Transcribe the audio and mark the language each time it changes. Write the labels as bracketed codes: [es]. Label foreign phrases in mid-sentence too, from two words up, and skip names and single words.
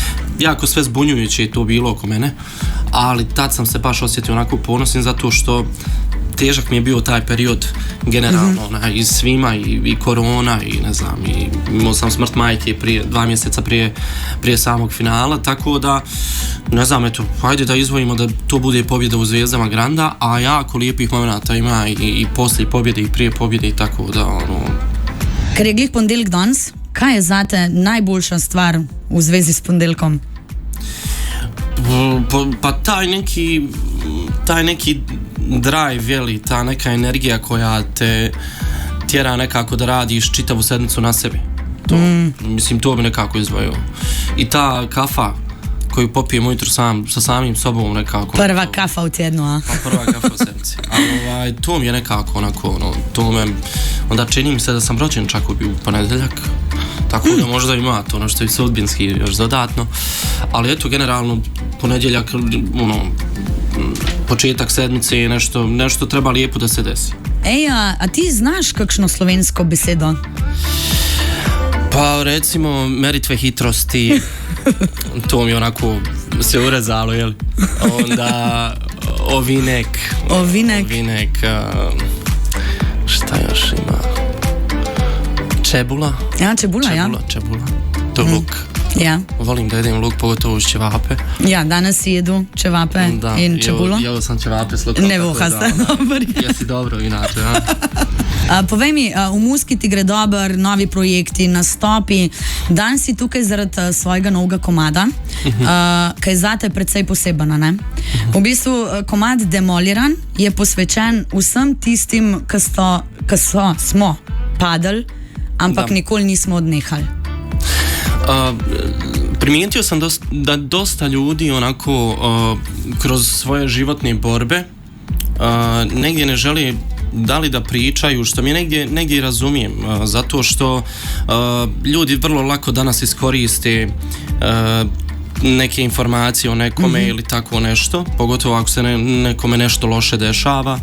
[bs] jako sve zbunjujuće to bilo oko mene, ali tad sam se baš osjetio onako ponosnim zato što težak mi je bio taj period generalno, i svima, i korona, i ne znam, i imao sam smrt majke 2 mjeseca prije samog finala, tako da, ne znam, eto, hajde da izvojimo da to bude pobjeda u Zvijezdama Granda, a jako lijepih momenata ima i poslije pobjede i prije pobjede i tako da, [sl] Ker je glih ponedeljek danes, kaj je zate najboljša stvar v zvezi s ponedeljkom? [bs] Pa taj neki drive, ta neka energija koja te tjera nekako da radiš čitavu sedmicu na sebi. Mislim, to bi nekako izdvojio. I ta kafa koju popijem ujutro sa samim sobom nekako. Prva kafa u tjednu, a? Pa prva kafa u sedmici. Ali to mi je nekako onako, onda čini mi se da sam rođen čak u ponedjeljak. Tako da možda ima to nešto i sudbinski još dodatno. Ali eto, generalno ponedjeljak, početak sedmice je nešto treba lijepo da se desi. Ej, a ti znaš [sl] kakšno slovensko besedo? [bs] Pa recimo [sl] meritve hitrosti, [bs] to mi onako se urezalo, jel? Onda ovinek, šta još ima? Čebula. [sl] Ja, čebula. [bs] To je luk. [sl] Ja. [bs] Volim da jedem luk, pogotovo uz ćevape. Ja, danas jedu ćevape [sl] in čebulo. [bs] Jeo sam ćevape s lukom. [sl] Ne voha ste, dober. [bs] Jesi dobro, inače, ja. [sl] Povej mi, v muziki ti gre dober, novi projekti, nastopi. Dan si tukaj zaradi svojega novega komada, ki je zate precej poseben, ne? V bistvu komad Demoliran je posvečen vsem tistim, ki smo padali, ampak nikoli nismo odnehali. [bs] Primijetio sam da dosta ljudi onako kroz svoje životne borbe negdje ne žele da li da pričaju, što mi negdje razumijem, zato što ljudi vrlo lako danas iskoriste neke informacije o nekome ili tako nešto, pogotovo ako se nekome nešto loše dešava.